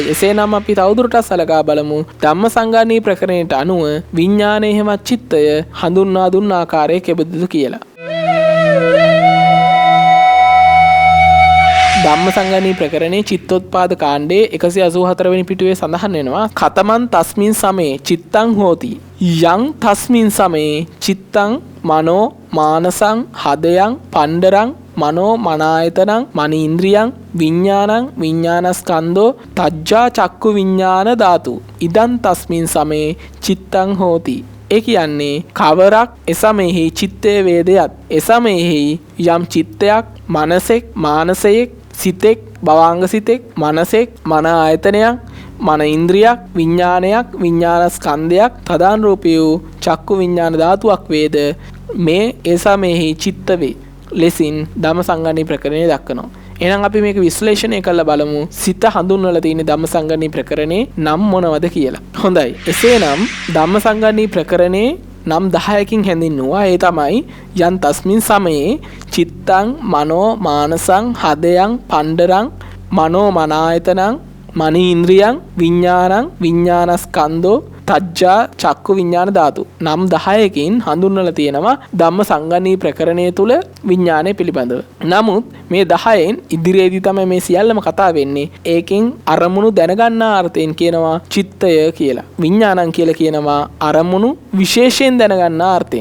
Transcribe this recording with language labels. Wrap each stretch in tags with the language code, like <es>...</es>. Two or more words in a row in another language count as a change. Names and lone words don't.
<si>එසේනම් අපි තවදුරටත් සලකා බලමු ධම්මසංගාණී ප්‍රකරණයට අනුව විඥානයේ හේවත් චිත්තය හඳුන්වා දුන්න ආකාරය කෙබඳුද කියලා. ධම්මසංගාණී ප්‍රකරණයේ චිත්තෝත්පාද කාණ්ඩයේ 184 වෙනි පිටුවේ සඳහන් වෙනවා</si> <pi>කතමන් තස්මින් සමේ චිත්තං හෝති යං තස්මින් සමේ චිත්තං මනෝ මානසං හදයන් පණ්ඩරං මනෝ මනායතනං මනීන්ද්‍රියං විඥානං විඥානස්කන්ධෝ තජ්ජා චක්කු විඥාන ධාතු ඉදං තස්මින් සමේ චිත්තං හෝති.</pi> <si>ඒ කියන්නේ කවරක් එසමෙහි චිත්තේ වේදයත් එසමෙහි යම් චිත්තයක් මනසෙක් මානසයෙක් සිතෙක් භවාංග සිතෙක් මනසෙක් මන ආයතනයක් මන ඉන්ද්‍රියක් විඥානයක් විඥානස්කන්ධයක් තදානුරූපී වූ චක්කු විඥාන ධාතුවක් වේද මේ එසමෙහි චිත්ත වේ ලෙසින් ධම්මසංගාණී ප්‍රකරණය දක්වනවා. එහෙනම් අපි මේක විශ්ලේෂණය කරලා බලමු සිත හඳුන්වලා තියෙන ධම්මසංගාණී ප්‍රකරණේ නම් මොනවද කියලා. හොඳයි. එසේනම් ධම්මසංගාණී ප්‍රකරණේ නම් 10කින් හැඳින්වුවා. ඒ තමයි</si> <pi>යන් තස්මින් සමයේ චිත්තං මනෝ මානසං හදයන් පණ්ඩරං මනෝ මනායතනං මනීන්ද්‍රියං විඥානං විඥානස්කන්ධෝ තජ්ජා චක්කු විඥාන ධාතු.</pi> <si>නම් 10කින් හඳුන්වලා තියෙනවා ධම්මසංගාණී ප්‍රකරණය තුල විඥානය පිළිබඳව. නමුත් මේ 10න් ඉදිරියේදී තමයි මේ සියල්ලම කතා වෙන්නේ. ඒකෙන් අරමුණු දැනගන්නා අර්ථයෙන් කියනවා චිත්තය කියලා. විඥානං කියලා කියනවා අරමුණු විශේෂයෙන් දැනගන්නා අර්ථයෙන්.</si>